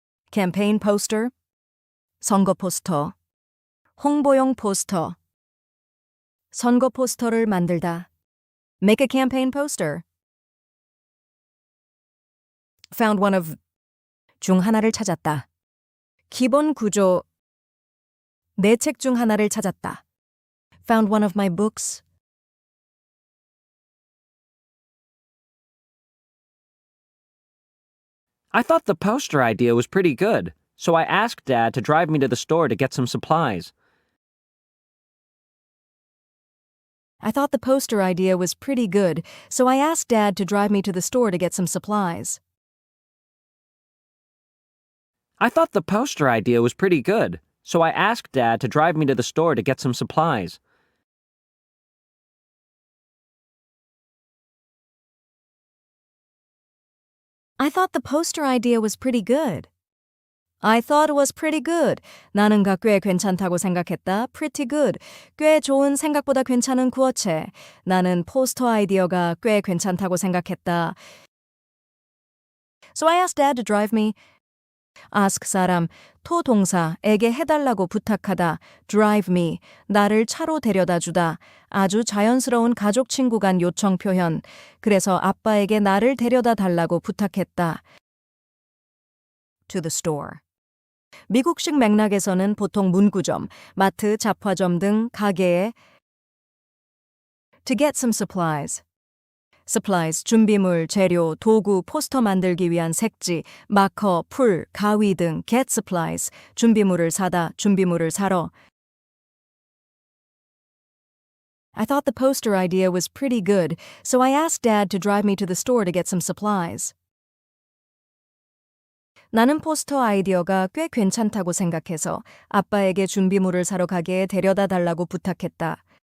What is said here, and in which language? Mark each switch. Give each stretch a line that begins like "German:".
Korean: campaign poster. 선거 포스터. 홍보용 포스터. 선거 포스터를 만들다.
English: make a campaign poster. found one of
Korean: 중 하나를 찾았다. 기본 구조 내 책 중 하나를 찾았다.
English: found one of my books. I thought the poster idea was pretty good, so I asked Dad to drive me to the store to get some supplies. I thought the poster idea was pretty good, so I asked Dad to drive me to the store to get some supplies. I thought the poster idea was pretty good, so I asked Dad to drive me to the store to get some supplies. I thought the poster idea was pretty good. I thought it was pretty good.
Korean: 나는 꽤 괜찮다고 생각했다.
English: pretty good.
Korean: 꽤 좋은, 생각보다 괜찮은 구어체. 나는 포스터 아이디어가 꽤 괜찮다고 생각했다.
English: So I asked Dad to drive me.
Korean: ask 사람, 토 동사에게 해달라고 부탁하다. drive me, 나를 차로 데려다 주다. 아주 자연스러운 가족 친구 간 요청 표현. 그래서 아빠에게 나를 데려다 달라고 부탁했다.
English: to the store.
Korean: 미국식 맥락에서는 보통 문구점, 마트, 잡화점 등 가게에
English: to get some supplies.
Korean: supplies, 준비물, 재료, 도구, 포스터 만들기 위한 색지, 마커, 풀, 가위 등 get supplies, 준비물을 사다, 준비물을 사러.
English: I thought the poster idea was pretty good, so I asked Dad to drive me to the store to get some supplies.
Korean: 나는 포스터 아이디어가 꽤 괜찮다고 생각해서 아빠에게 준비물을 사러 가게에 데려다 달라고 부탁했다.